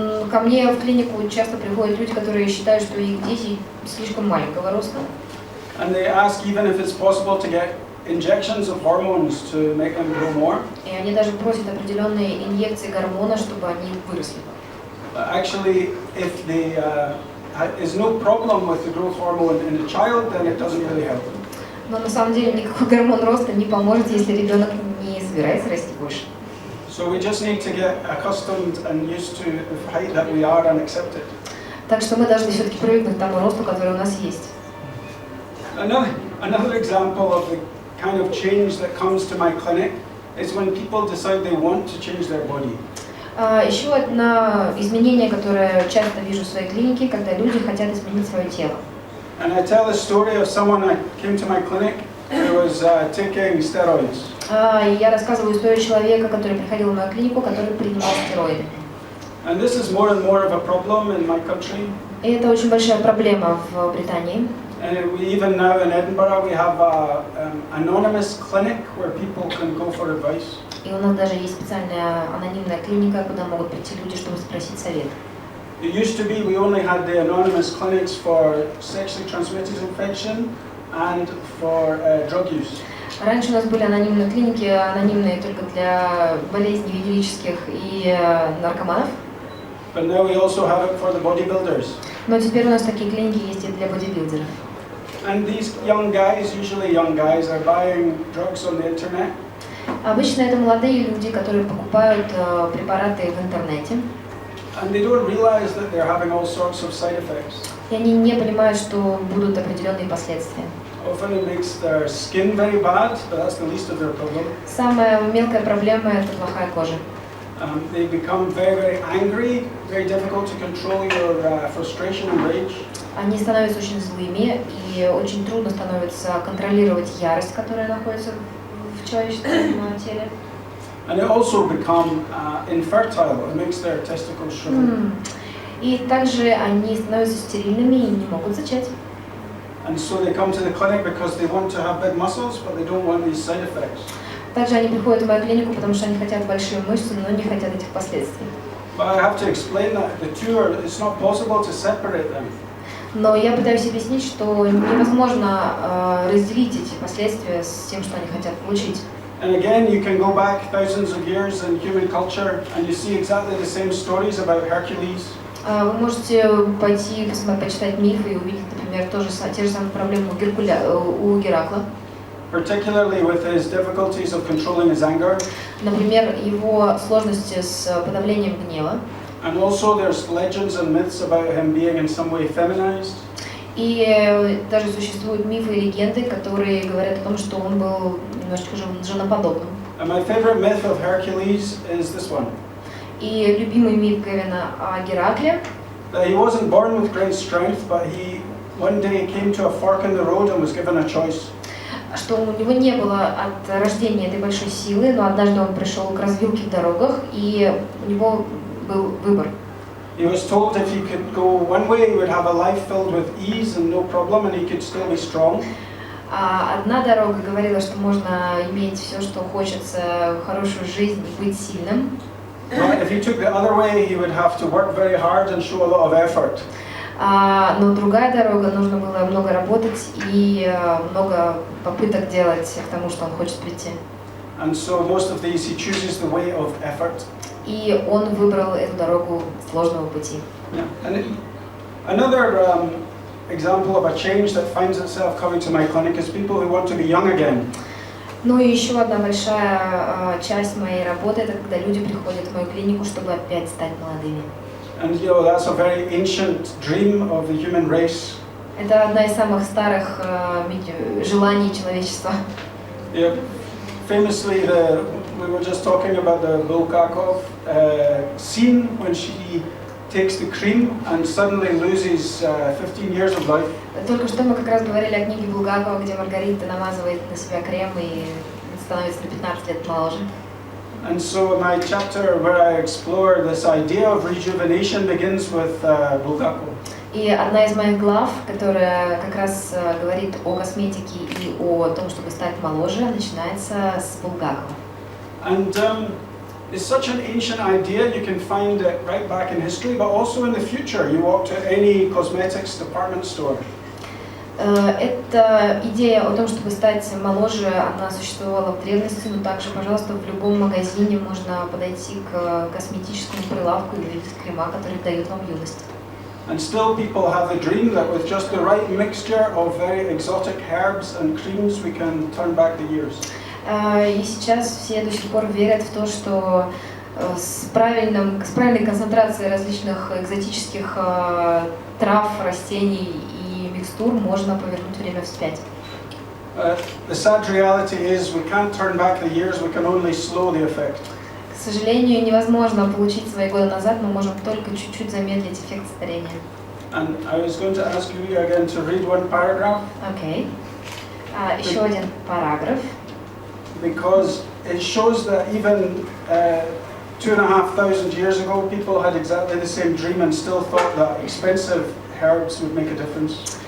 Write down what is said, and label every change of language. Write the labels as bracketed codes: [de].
[ru] Ко мне в клинику часто приходят люди, которые считают, что их дети слишком маленького роста. [en] And they ask even if it's possible to get injections of hormones to make them grow more. [ru] И они даже просят определенные инъекции гормона, чтобы они выросли. [en] Actually, if there is no problem with the growth hormone in a child, then it doesn't really help. [ru] Но на самом деле никакой гормон роста не поможет, если ребенок не собирается расти больше. [en] So we just need to get accustomed and used to the height that we are and accept it. [ru] Так что мы должны все-таки привыкнуть к тому росту, который у нас есть. [en] Another example of the kind of change that comes to my clinic is when people decide they want to change their body. [ru] Еще одно изменение, которое часто вижу в своей клинике, когда люди хотят изменить свое тело. [en] And I tell the story of someone that came to my clinic who was taking steroids. [ru] Я рассказываю историю человека, который приходил в мою клинику, который принимал стероиды. [en] And this is more and more of a problem in my country. [ru] И это очень большая проблема в Британии. [en] And even now in Edinburgh we have an anonymous clinic where people can go for advice. [ru] И у нас даже есть специальная анонимная клиника, куда могут прийти люди, чтобы спросить совет. [en] It used to be we only had the anonymous clinics for sexually transmitted infection and for drug use. [ru] Раньше у нас были анонимные клиники, анонимные только для болезней венерических и наркоманов. [en] But now we also have it for the bodybuilders. [ru] Но теперь у нас такие клиники есть и для бодибилдеров. [en] And these young guys, usually young guys, are buying drugs on the internet. [ru] Обычно это молодые люди, которые покупают препараты в интернете. [en] And they don't realize that they're having all sorts of side effects. [ru] И они не понимают, что будут определенные последствия. [en] Often it makes their skin very bad, but that's the least of their problem. [ru] Самая мелкая проблема – это плохая кожа. [en] They become very, very angry, very difficult to control your frustration and rage. [ru] Они становятся очень злыми, и очень трудно становится контролировать ярость, которая находится в человеческом теле. [en] And they also become infertile. It makes their testicles shrivel. [ru] И также они становятся стерильными и не могут зачать. [en] And so they come to the clinic because they want to have big muscles, but they don't want these side effects. [ru] Также они приходят в мою клинику, потому что они хотят большие мышцы, но не хотят этих последствий. [en] But I have to explain that the two are, it's not possible to separate them. [ru] Но я пытаюсь объяснить, что невозможно разделить эти последствия с тем, что они хотят получить. [en] And again, you can go back thousands of years in human culture and you see exactly the same stories about Hercules. [ru] Вы можете пойти почитать мифы и увидеть, например, те же самые проблемы у Геракла. [en] Particularly with his difficulties of controlling his anger. [ru] Например, его сложности с подавлением гнева. [en] And also there's legends and myths about him being in some way feminized. [ru] И даже существуют мифы и легенды, которые говорят о том, что он был немножечко женоподобным. [en] And my favorite myth of Hercules is this one. [ru] И любимый миф Гэвина о Геракле. [en] That he wasn't born with great strength, but he one day came to a fork in the road and was given a choice. [ru] Что у него не было от рождения этой большой силы, но однажды он пришел к развилке в дорогах, и у него был выбор. [en] He was told if he could go one way, he would have a life filled with ease and no problem, and he could still be strong. [ru] Одна дорога говорила, что можно иметь все, что хочется, хорошую жизнь и быть сильным. [en] But if he took the other way, he would have to work very hard and show a lot of effort. [ru] Но другая дорога, нужно было много работать и много попыток делать к тому, что он хочет прийти. [en] And so most of these he chooses the way of effort. [ru] И он выбрал эту дорогу сложного пути. Yeah. [en] And another example of a change that finds itself coming to my clinic is people who want to be young again. [ru] Ну и еще одна большая часть моей работы, это когда люди приходят в мою клинику, чтобы опять стать молодыми. [en] And you know, that's a very ancient dream of the human race. [ru] Это одна из самых старых желаний человечества. Yeah. [en] Famously, we were just talking about the Bulgakov scene when she takes the cream and suddenly loses 15 years of life. [ru] Только что мы как раз говорили о книге Булгакова, где Маргарита намазывает на себя крем и становится на 15 лет моложе. [en] And so my chapter where I explore this idea of rejuvenation begins with Bulgakov. [ru] И одна из моих глав, которая как раз говорит о косметике и о том, чтобы стать моложе, начинается с Булгакова. [en] And it's such an ancient idea, you can find it right back in history, but also in the future. You walk to any cosmetics department store. [ru] Эта идея о том, чтобы стать моложе, она существовала в древности, но также, пожалуйста, в любом магазине можно подойти к косметическому прилавку и увидеть крема, которые дают вам юность. [en] And still people have the dream that with just the right mixture of very exotic herbs and creams we can turn back the years. [ru] И сейчас все до сих пор верят в то, что с правильной концентрацией различных экзотических трав, растений и микстур можно повернуть время вспять. [en] The sad reality is we can't turn back the years, we can only slow the effect. [ru] К сожалению, невозможно получить свои годы назад, мы можем только чуть-чуть замедлить эффект старения. [en] And I was going to ask you again to read one paragraph. [ru] Окей. Еще один параграф. [en] Because it shows that even 2,500 years ago, people had exactly the same dream and still thought that expensive herbs would make a difference.